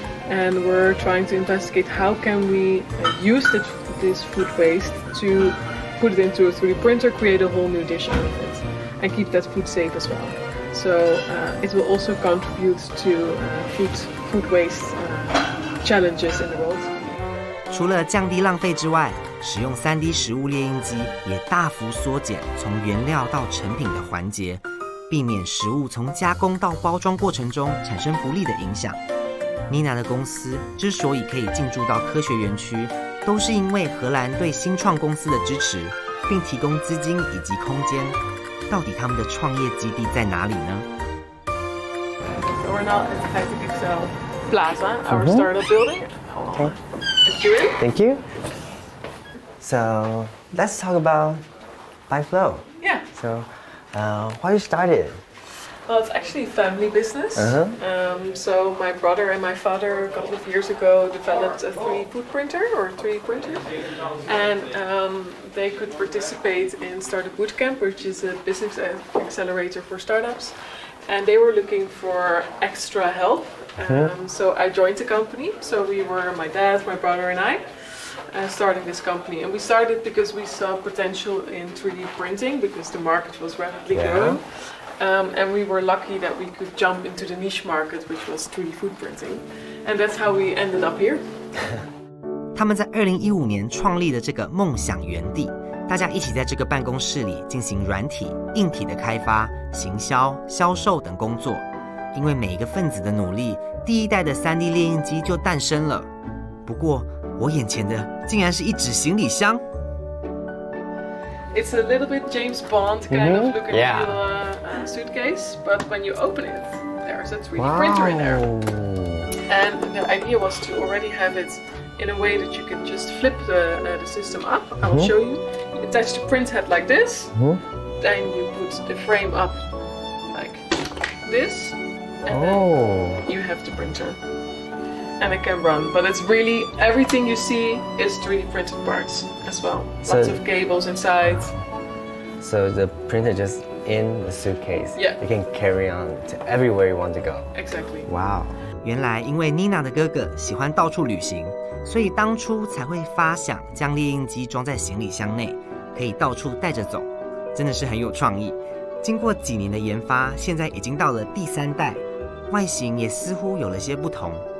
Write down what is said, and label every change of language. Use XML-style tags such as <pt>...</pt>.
<en>And we're trying to investigate how can we use this food waste to put it into a 3D printer, create a whole new dish out of it, and keep that food safe as well. So it will also contribute to food waste challenges in the world.</en> <zh>除了降低浪费之外，使用3D 食物列印机也大幅缩减从原料到成品的环节，避免食物从加工到包装过程中产生不利的影响。 Nina 的公司之所以可以进驻到科学园区，都是因为荷兰对新创公司的支持，并提供资金以及空间。到底他们的创业基地在哪里呢？</zh> <en>We're now at Hyperpixel Plaza, our startup building. Okay. Thank you. Thank you. So let's talk about ByFlow. Yeah. So why you started? Well, it's actually a family business. So my brother and my father a couple of years ago developed a 3D food printer or 3D printer, and they could participate in Startup Bootcamp, which is a business accelerator for startups. And they were looking for extra help. So I joined the company. So we were, my dad, my brother and I, starting this company. And we started because we saw potential in 3D printing because the market was rapidly growing. And we were lucky that we could jump into the niche market, which was 3D food printing. And that's how we ended up here.</en> <zh>他们在2015年创立的这个梦想园地，大家一起在这个办公室里进行软体、硬体的开发、行销、销售等工作。因为每一个分子的努力，第一代的3D 列印机就诞生了。不过，我眼前的竟然是一纸行李箱。</zh> <en>It's a little bit James Bond kind of look and feel suitcase, but when you open it, there's a 3D printer in there. And the idea was to already have it in a way that you can just flip the system up. I will show you. You attach the print head like this, then you put the frame up like this, and then you have the printer. and it can run. But it's really, everything you see is 3D printed parts as well. So- Lots of cables inside. So the printer just in the suitcase. Yeah. You can carry on to everywhere you want to go. Exactly. Wow.</en> <zh>原来因为妮娜的哥哥喜欢到处旅行，所以当初才会发想将列印机装在行李箱内，可以到处带着走，真的是很有创意。经过几年的研发，现在已经到了第3代，外形也似乎有了些不同。</zh>